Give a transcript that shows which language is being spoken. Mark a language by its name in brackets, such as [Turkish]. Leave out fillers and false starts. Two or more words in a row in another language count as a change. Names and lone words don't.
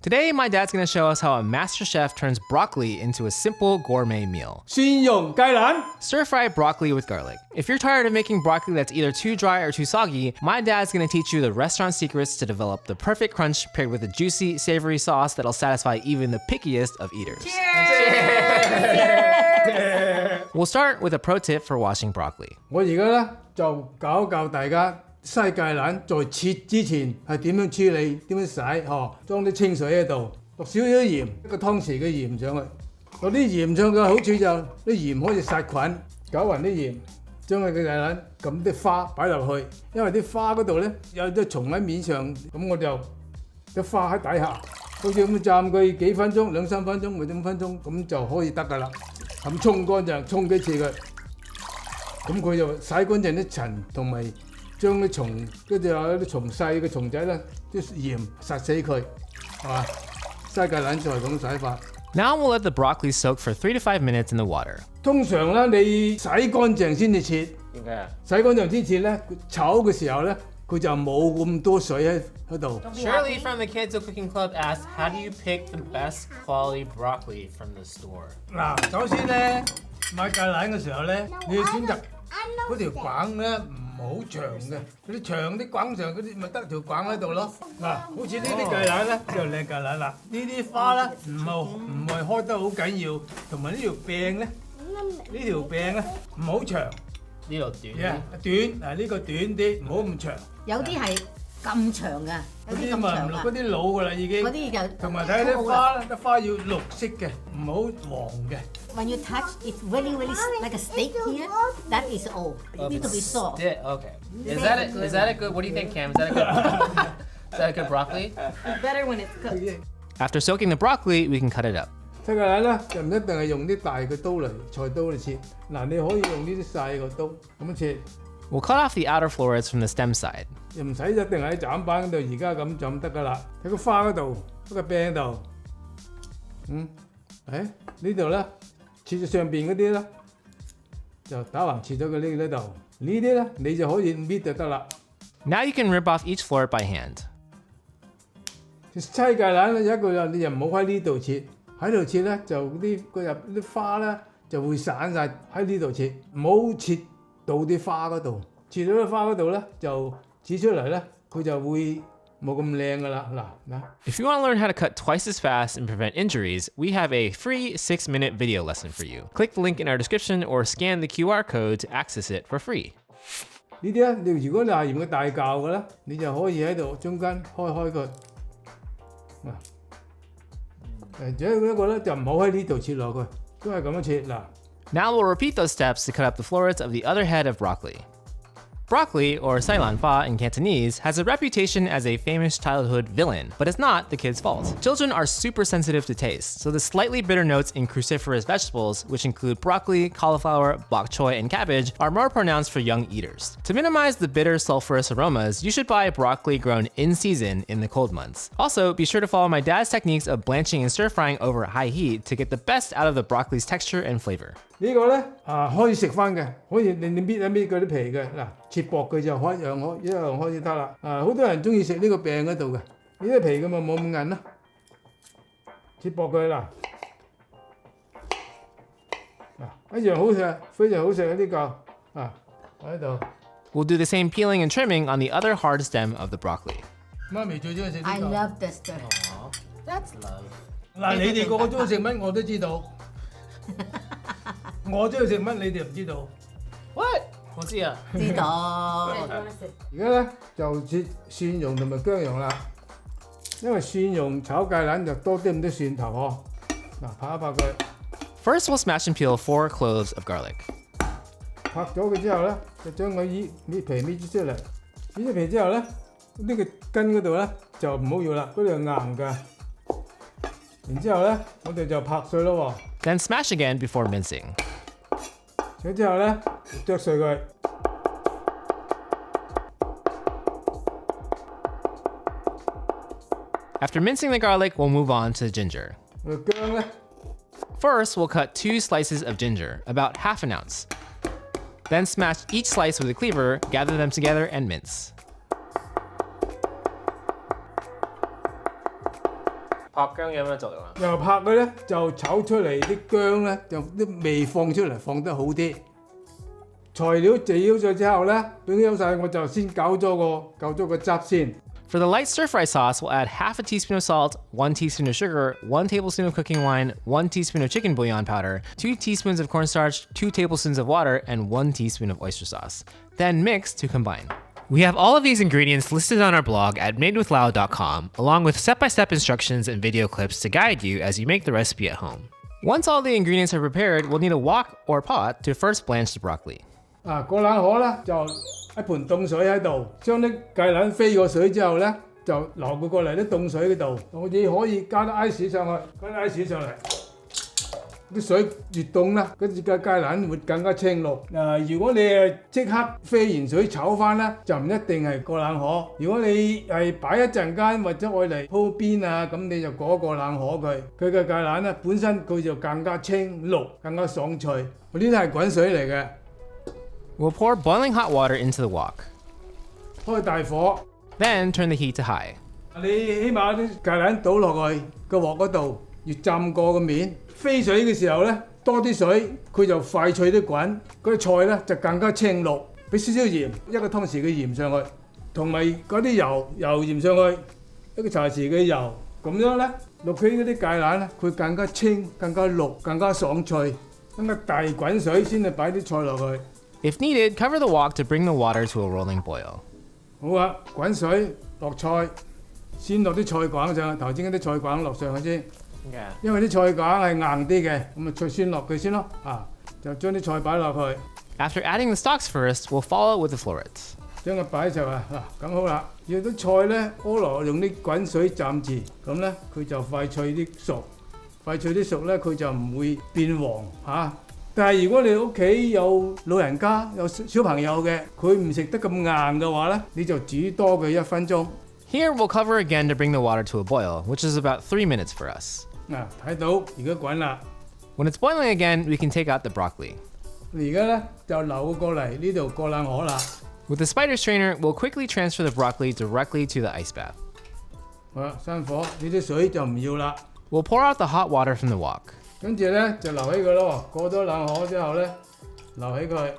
[English] Today, my dad's gonna show us how a master chef turns broccoli into a simple gourmet meal. [Cantonese] 蒜蓉芥蘭 [English] Stir-fry broccoli with garlic. If you're tired of making broccoli that's either too dry or too soggy, my dad's gonna teach you the restaurant secrets to develop the perfect crunch paired with a juicy, savory sauce that'll satisfy even the pickiest of eaters. We'll start with a pro tip for washing broccoli. [Cantonese] 我而家咧就教大家西芥蘭在切之前係點樣處理、點樣洗，裝啲清水喺度，落少少鹽，一個湯匙嘅鹽上去。落啲鹽上嘅好處就啲鹽可以殺菌，攪勻啲鹽，將佢嘅芥蘭咁啲花擺落去，因為啲花嗰度咧有啲蟲喺面上，咁我就啲花喺底下，好似咁浸佢幾分鐘、2-3分鐘或者5分鐘，咁就可以得㗎啦。咁沖乾淨，沖幾次佢，咁佢就洗乾淨啲塵同埋。將啲蟲，跟住有啲蟲細嘅蟲仔咧，啲鹽殺死佢，係嘛？西芥蘭就係咁洗法。 [English] Now we'll let the broccoli soak for 3 to 5 minutes in the water. [Cantonese] 通常咧，你洗乾淨先至切。點解啊？洗乾淨先切咧，炒嘅時候咧，佢就冇咁多水喺度。 [English] Shirley from the CANTO Cooking Club asked, how do you pick the best quality broccoli from the store? [Cantonese] 嗱，首先咧買芥蘭嘅時候咧，你要選擇嗰條梗咧。唔好長嘅，嗰啲長啲滾上嗰啲咪得條滾喺度咯。嗱，好似呢啲芥蘭咧就靚芥蘭啦。呢啲花咧唔係開得好緊要，同埋呢條柄咧，呢條柄咧唔好長。呢度短。短，呢個短啲，唔好咁長。有啲係咁長㗎，有啲咁長㗎。嗰啲老㗎啦已經。嗰啲就同埋睇啲花咧，啲花要綠色嘅，唔好黃嘅。 [English] When you touch, it's really like a steak here. That is all. It needs to be soft. Yeah, okay. Is that a good? What do you think, Cam? Is that a good? Is that a good broccoli? It's better when it's cooked. After soaking the broccoli, we can cut it up. [Cantonese] 西芥蘭咧就唔一定係用啲大嘅刀嚟菜刀嚟切，嗱你可以用呢啲細個刀咁樣切。 [English] We'll cut off the outer florets from the stem side. [Cantonese] 又唔使一定喺斬板嗰度，而家咁就得㗎啦。喺個花嗰度，喺個柄度，呢度咧。切咗上邊嗰啲咧，就打橫切咗佢呢度。呢啲咧，你就可以搣就得啦。 [English] Now you can rip off each floret by hand. [Cantonese] 西芥蘭咧有一個你就唔好喺呢度切，喺度切咧就啲啲花咧就會散晒喺呢度切，唔好切到啲花嗰度。切到啲花嗰度咧就切出嚟咧，佢就會。 [English] If you want to learn how to cut twice as fast and prevent injuries, we have a free 6-minute video lesson for you. Click the link in our description or scan the QR code to access it for free. [Cantonese] 呢啲咧，如果你係用個大嚿嘅咧，你就可以喺度中間開佢。仲有一個咧就唔好喺呢度切落去，都係咁樣切嗱。 [English] Now we'll repeat those steps to cut up the florets of the other head of broccoli. Broccoli, or CILANFA in Cantonese, has a reputation as a famous childhood villain, but it's not the kid's fault. Children are super sensitive to taste, so the slightly bitter notes in cruciferous vegetables, which include broccoli, cauliflower, bok choy, and cabbage, are more pronounced for young eaters. To minimize the bitter sulfurous aromas, you should buy broccoli grown in season in the cold months. Also, be sure to follow my dad's techniques of blanching and stir-frying over high heat to get the best out of the broccoli's texture and flavor. [Cantonese] 呢個咧可以食翻嘅，可以你搣一搣嗰啲皮嘅嗱，切薄佢就一樣可以得啦。好多人中意食呢個柄嗰度嘅，呢啲皮咁咪冇咁韌啦。切薄佢嗱，一樣好食，非常好食呢個喺度。 [English] We'll do the same peeling and trimming on the other hard stem of the broccoli. [Cantonese] 媽咪最中意食呢個。 [English] I love this stuff. That's love. [Cantonese] 嗱，你哋個個中意食乜我都知道。我中意食乜你哋唔知道？What？ 我知啊。知道。而家咧就切蒜蓉同埋薑蓉啦，因為蒜蓉炒芥蘭就多啲咁多蒜頭嗱，拍一拍佢。 [English] First, we'll smash and peel 4 cloves of garlic. [Cantonese] 拍咗佢之後咧，就將佢搣皮搣咗出嚟。搣咗皮之後咧，呢個根嗰度咧就唔好要啦，嗰度係硬㗎。然之後咧，我哋就拍碎咯喎。 [English] Then smash again before mincing. [Cantonese] 咁之後咧，剁碎佢。 [English] After mincing the garlic, we'll move on to the ginger. [Cantonese] 個薑咧。 [English] First, we'll cut 2 slices of ginger, about half an ounce. Then smash each slice with a cleaver, gather them together, and mince. [Cantonese] 拍姜有咩作用啊？又拍佢咧就炒出嚟啲姜咧就啲味放出嚟放得好啲。材料備好咗之後咧，備好晒我就先攪咗個汁先。 [English] For the light stir fry sauce, we'll add half a teaspoon of salt, 1 teaspoon of sugar, 1 tablespoon of cooking wine, 1 teaspoon of chicken bouillon powder, 2 teaspoons of cornstarch, 2 tablespoons of water, and 1 teaspoon of oyster sauce. Then mix to combine. We have all of these ingredients listed on our blog at madewithlao.com, along with step-by-step instructions and video clips to guide you as you make the recipe at home. Once all the ingredients are prepared, we'll need a wok or pot to first blanch the broccoli. [Cantonese] 過冷河咧就一盆凍水喺度，將啲芥蘭飛過水之後咧，就流佢過嚟啲凍水嗰度。我哋可以加啲 ice 上去，加啲 ice 上嚟。啲水越凍咧，嗰隻芥蘭會更加青綠。如果你係即刻飛完水炒翻咧，就唔一定係過冷河。如果你係擺一陣間或者愛嚟鋪邊啊，咁你就過冷河佢。佢嘅芥蘭咧本身佢就更加青綠，更加爽脆。呢啲係滾水嚟嘅。 [English] We'll pour boiling hot water into the wok. [Cantonese] 開大火， [English] Then turn the heat to high. [Cantonese] 你起碼啲芥蘭倒落去個鑊嗰度，要浸過個面。飛水嘅時候咧，多啲水，佢就快脆啲滾。嗰啲菜咧就更加青綠。俾少少鹽，一個湯匙嘅鹽上去，同埋嗰啲油鹽上去，一個茶匙嘅油，咁樣咧落佢嗰啲芥蘭咧，佢更加青、更加綠、更加爽脆。咁啊大滾水先至擺啲菜落去。 [English] If needed, cover the wok to bring the water to a rolling boil. [Cantonese] 好啊，滾水落菜，先落啲菜梗上去，頭先嗰啲菜梗落上去先。因為啲菜梗係硬啲嘅，咁啊再先落佢先咯。就將啲菜擺落去。 [English] After adding the stalks first, we'll follow with the florets. [Cantonese] 將佢擺就咁好啦。要啲菜咧，菠蘿用啲滾水浸住，咁咧佢就快脆啲熟。快脆啲熟咧，佢就唔會變黃但係如果你屋企有老人家、有小朋友嘅，佢唔食得咁硬嘅話咧，你就煮多佢1分鐘。 [English] Here, we'll cover again to bring the water to a boil, which is about 3 minutes for us. [Cantonese] 睇到而家滾啦。 [English] When it's boiling again, we can take out the broccoli. [Cantonese] 而家咧就流過嚟呢度過冷河啦。 [English] With the spider strainer, we'll quickly transfer the broccoli directly to the ice bath. [Cantonese] 好啦，閂火，呢啲水就唔要啦。 [English] We'll pour out the hot water from the wok. [Cantonese] 跟住咧就留起佢咯，過咗冷河之後咧，留起佢。